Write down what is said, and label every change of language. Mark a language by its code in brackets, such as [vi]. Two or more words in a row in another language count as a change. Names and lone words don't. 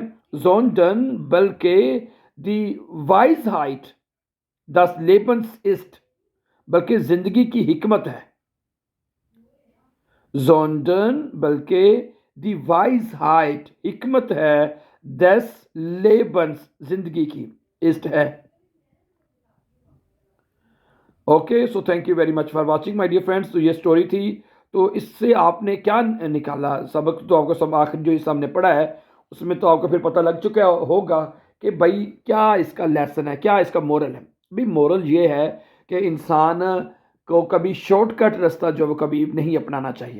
[de] sondern بلکہ die Weisheit das Lebens ist [ur] بلکہ زندگی کی حکمت ہے. [de] sondern بلکہ die Weisheit [ur] حکمت ہے [de] des Lebens [ur] زندگی کی [de] ist ہے. [en] okay so thank you very much for watching my dear friends. [ur] تو یہ سٹوری تھی. تو اس سے آپ نے کیا نکالا سبق؟ تو آپ کو آخر جو اس ہم نے پڑھا ہے اس میں تو آپ کو پھر پتہ لگ چکا ہوگا کہ بھائی کیا اس کا لیسن ہے, کیا اس کا مورل ہے. بھائی مورل یہ ہے کہ انسان کو کبھی شارٹ کٹ راستہ جو وہ کبھی نہیں اپنانا چاہیے.